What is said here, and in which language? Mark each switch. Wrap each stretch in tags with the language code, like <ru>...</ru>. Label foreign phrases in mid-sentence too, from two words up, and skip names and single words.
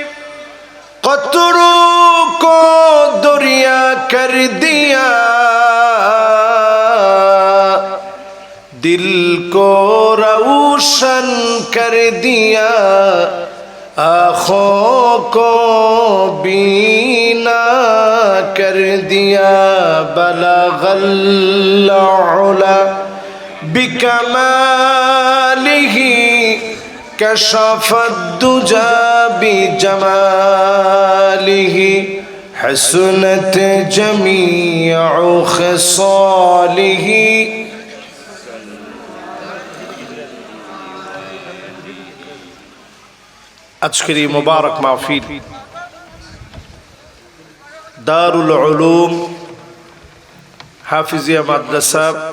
<ur>قطروں کو دریا کر دیا دل کو روشن کر دیا آنکھوں کو بینا کر دیا</ur> <ar>بلغ العلا بکمالہ کشف الدجى بجمالہ حسنت جمیع خصالہ</ar> <bn>আজকের এই মোবারক মাহফিল দারুল উলুম হাফিজিয়া মাদ্রাসা</bn>